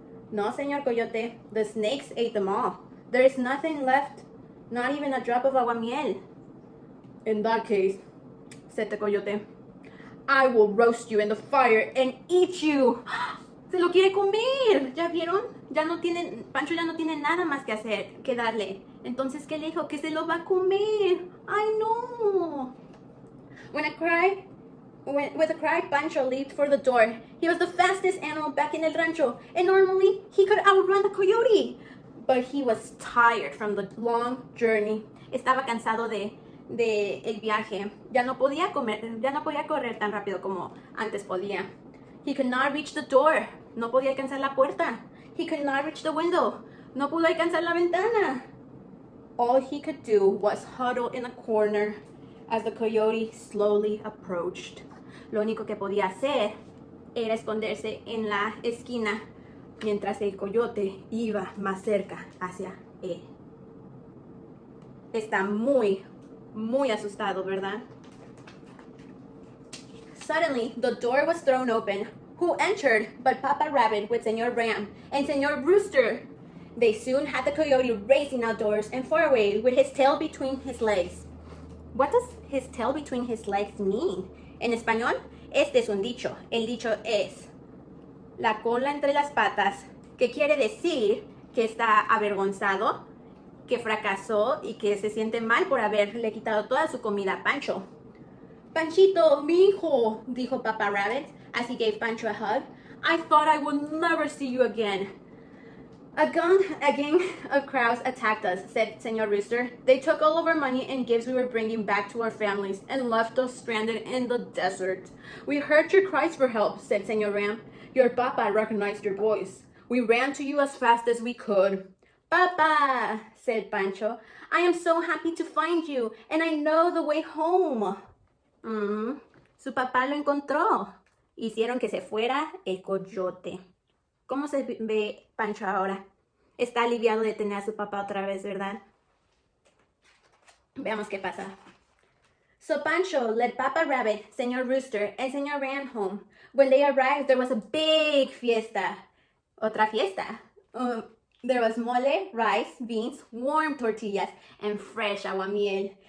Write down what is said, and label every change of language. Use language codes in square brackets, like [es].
[en] No, señor Coyote. The snakes ate them all. There is nothing left. Not even a drop of aguamiel. In that case, said the Coyote, I will roast you in the fire and eat you. [es] Se lo quiere comer. ¿Ya vieron? Pancho ya no tiene nada más que hacer que darle. Entonces, ¿qué le dijo? Que se lo va a comer. Ay, no. [en] With a cry, Pancho leaped for the door. He was the fastest animal back in el rancho, and normally he could outrun the coyote. But he was tired from the long journey. [es] Estaba cansado de el viaje. Ya no podía correr tan rápido como antes podía. [en] He could not reach the door. [es] No podía alcanzar la puerta. [en] He could not reach the window. [es] No pudo alcanzar la ventana. [en] All he could do was huddle in a corner as the coyote slowly approached. [es] Lo único que podía hacer era esconderse en la esquina mientras el coyote iba más cerca hacia él. Está muy asustado, ¿verdad? [en] Suddenly, the door was thrown open. Who entered but Papa Rabbit with Señor Ram and Señor Rooster? They soon had the coyote racing outdoors and far away with his tail between his legs. What does his tail between his legs mean? [es] En español, este es un dicho. El dicho es la cola entre las patas, que quiere decir que está avergonzado, que fracasó y que se siente mal por haberle quitado toda su comida a Pancho. [en] Panchito, [es] mi hijo, dijo [en] Papa Rabbit as he gave Pancho a hug. I thought I would never see you again. A gang of crows attacked us, said Señor Rooster. They took all of our money and gifts we were bringing back to our families and left us stranded in the desert. We heard your cries for help, said Señor Ram. Your papa recognized your voice. We ran to you as fast as we could. Papa, said Pancho, I am so happy to find you, and I know the way home. [es] Su papá lo encontró. Hicieron que se fuera el coyote. ¿Cómo se ve Pancho ahora? Está aliviado de tener a su papá otra vez, ¿verdad? Veamos qué pasa. [en] So Pancho led Papa Rabbit, Señor Rooster, and Señor Ram home. When they arrived, there was a big fiesta. [es] Otra fiesta. [en] There was mole, rice, beans, warm tortillas, and fresh aguamiel.